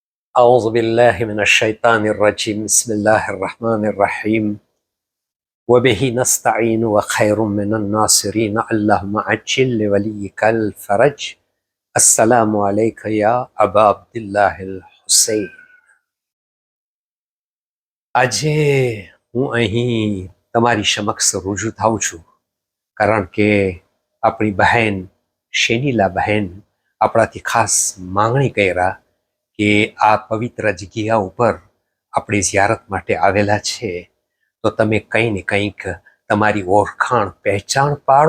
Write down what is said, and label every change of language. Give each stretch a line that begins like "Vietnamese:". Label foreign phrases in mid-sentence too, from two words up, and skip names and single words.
Arabic: أعوذ بالله من الشيطان الرجيم بسم الله الرحمن الرحيم وبه نستعين وخير من الناصرين اللهم عجل لوليك الفرج السلام عليك يا أبا عبد الله الحسين.
Gujarati: આજે હું અહીં તમારી સમક્ષ રજૂ થાઉં છું કારણ કે આપણી બહેન શેનીલા બહેન આપણાથી ખાસ માંગણી કર્યા કે આ પવિત્ર જગ્યા ઉપર આપણે ઝિયારત માટે આવેલા છે તો તમે કંઈ ને કંઈક તમારી ઓળખાણ પહેચાણ પાડો